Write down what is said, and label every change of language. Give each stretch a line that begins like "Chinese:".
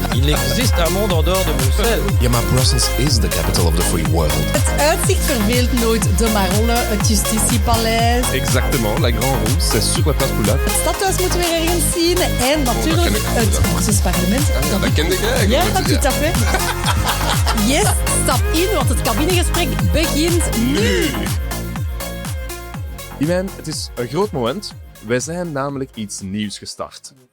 French: Il existe un monde en dehors de Bruxelles.
Dutch: Ja, maar
English: Brussels is the capital of the free world.
Dutch: Het uitzicht verveelt nooit de Marolles, het Justitiepaleis.
French: Exactement, la Grand Roue, c'est sur la place Poulard.
Dutch: Het stadhuis moeten we weer ergens zien en natuurlijk het Brussels parlement. Dat kende ik eigenlijk. Ja, dat
French: tout à fait.
English: Yes,
Dutch: stap in, want het cabinegesprek begint nu. Imijn, het is een groot moment. Wij zijn namelijk iets nieuws gestart.